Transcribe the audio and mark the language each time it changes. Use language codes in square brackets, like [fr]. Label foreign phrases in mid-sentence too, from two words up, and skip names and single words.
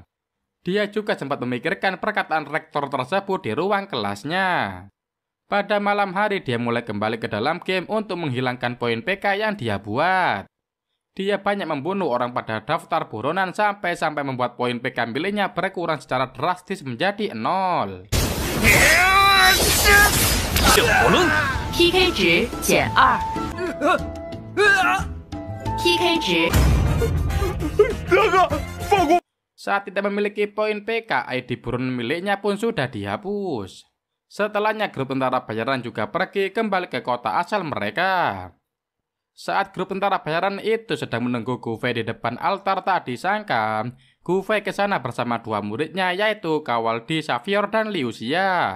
[id] Dia juga sempat memikirkan perkataan rektor tersebut di ruang kelasnya. Pada malam hari dia mulai kembali ke dalam game untuk menghilangkan poin PK yang dia buat. Dia banyak membunuh orang pada daftar buronan sampai membuat poin PK miliknya berkurang secara drastis menjadi 0. [zh] PK 值减2 PK 值 [id] Saat tidak memiliki poin PK, ID buron miliknya pun sudah dihapus. Setelahnya grup tentara bayaran juga pergi kembali ke kota asal mereka. Saat grup tentara bayaran itu sedang menunggu Gu Fei di depan altar, tak disangka Gu Fei ke sana bersama dua muridnya, yaitu Kawaldi Xavier dan Liu Xia.